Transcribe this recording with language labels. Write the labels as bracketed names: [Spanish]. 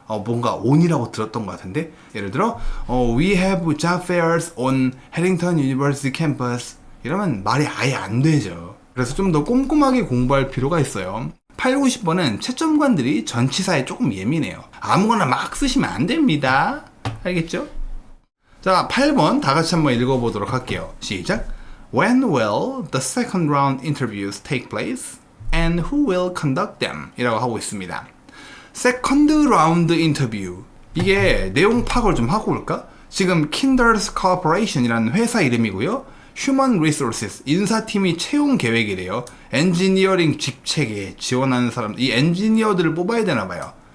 [Korean] 뭔가 on이라고 들었던 것 같은데, 예를 들어 [English] We have job fairs on Harrington University campus [Korean] 이러면 말이 아예 안 되죠. 그래서 좀 더 꼼꼼하게 공부할 필요가 있어요. 8, 90번은 채점관들이 전치사에 조금 예민해요. 아무거나 막 쓰시면 안 됩니다. 알겠죠? 자, 8번 다 같이 한번 읽어보도록 할게요. 시작. [English] When will the second round interviews take place? And who will conduct them? [Korean] 이라고 하고 있습니다. 세컨드 라운드 인터뷰, 이게 내용 파악을 좀 하고 올까? 지금 Kinders Corporation이라는 회사 이름이고요. Human Resources, 인사팀이 채용 계획이래요. 엔지니어링 직책에 지원하는 사람, 이 엔지니어들을 뽑아야 되나 봐요.